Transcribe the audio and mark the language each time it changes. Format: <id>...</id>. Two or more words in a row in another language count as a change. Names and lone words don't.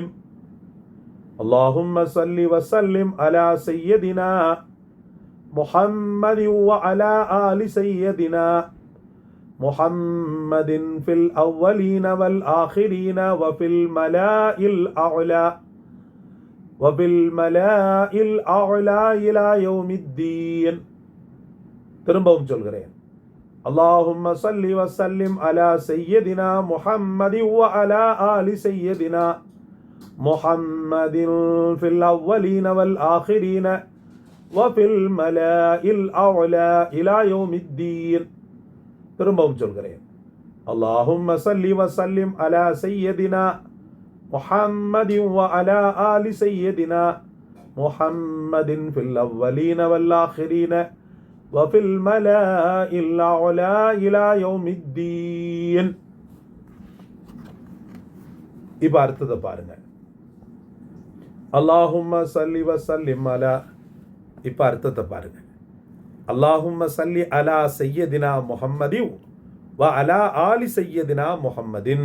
<ar>اللهم صل وسلم على سيدنا محمد وعلى آل سيدنا محمد في الأولين والآخرين وفي الملأ الأعلى وفي الملأ الأعلى إلى يوم الدين.</ar> <ta>திரும்பவும் சொல்கிறேன்.</ta> <ar>اللهم صل وسلم على سيدنا محمد وعلى آل سيدنا محمد في الأولين والآخرين وفي الملأ الأعلى إلى يوم الدين.</ar> <ta>திரும்பவும் சொல்கிறேன்.</ta> <ar>اللهم صل وسلم على سيدنا محمد وعلى آل سيدنا محمد في الأولين والآخرين وفي الملأ الأعلى إلى يوم الدين.</ar> <ta>இப்ப அர்த்தத்தை பாருங்க.</ta> <ar>اللهم صل وسلم على.</ar> <ta>இப்ப அர்த்தத்தை பாருங்க.</ta> <ar>اللهم صل على سيدنا محمد وعلى آل سيدنا محمد.</ar>